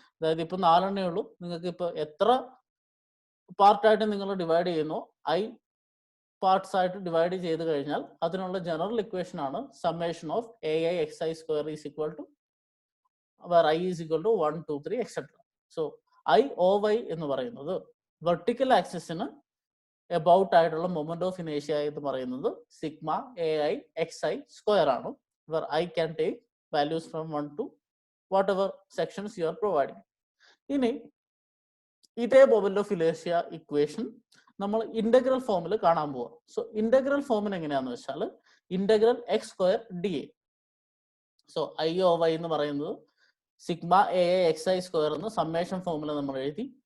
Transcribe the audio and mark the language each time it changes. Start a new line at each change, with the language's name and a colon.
Malayalam: അതായത് ഇപ്പൊ 4 ഉള്ളൂ. നിങ്ങൾക്ക് ഇപ്പൊ എത്ര പാർട്ടായിട്ട് നിങ്ങൾ ഡിവൈഡ് ചെയ്യുന്നു, ഐ പാർട്സ് ആയിട്ട് ഡിവൈഡ് ചെയ്ത് കഴിഞ്ഞാൽ അതിനുള്ള ജനറൽ ഇക്വേഷൻ ആണ് summation of AI xi square is equal to
English: where I is equal to 1, 2, 3, etc.
Malayalam: So I OY എന്ന് പറയുന്നത് വെർട്ടിക്കൽ ആക്സിസിന് എബൌട്ട് ആയിട്ടുള്ള മൊമെന്റ് ഓഫ് ഇനേഷ്യ എന്ന് പറയുന്നത് സിഗ്മ AI xi സ്ക്വയർ ആണ്.
English: where I can take values from 1 to whatever sections you are providing.
Malayalam: ഇനി ഇതേ moment of ഇനേഷ്യ equation നമ്മൾ integral ഫോമിൽ കാണാൻ പോവാം. സോ ഇന്റഗ്രൽ ഫോമിന് എങ്ങനെയാന്ന് വെച്ചാൽ integral X square D A. So I oh Y എന്ന് പറയുന്നത് സിഗ്മ AI xi സ്ക്വയർ എന്ന് സമ്മേഷൻ ഫോമിൽ നമ്മൾ എഴുതി.